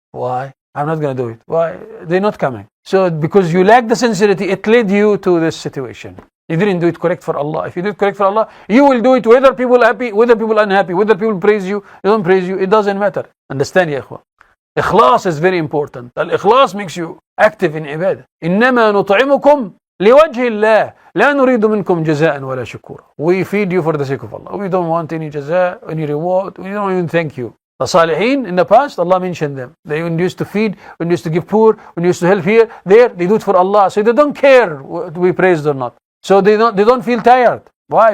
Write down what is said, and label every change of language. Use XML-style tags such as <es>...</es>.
<en>Why? I'm not going to do it. Why? They're not coming. So because you lack the sincerity, it led you to this situation. You didn't do it correct for Allah. If you do it correct for Allah, you will do it whether people happy, whether people unhappy, whether people praise you, they don't praise you. It doesn't matter. Understand, ya ikhwa? Ikhlas is very important. Al-ikhlas makes you active in ibadah.</en> <ar>إنما نطعمكم لوجه الله لا نريد منكم جزاء ولا شكورا.</ar> <en>We feed you for the sake of Allah. We don't want any jaza, any reward. We don't even thank you. The Salihin in the past, Allah mentioned them. They used to feed, when used to give poor, when used to help here, there, they do it for Allah. So they don't care what we praised or not. So they don't feel tired. Why?</en>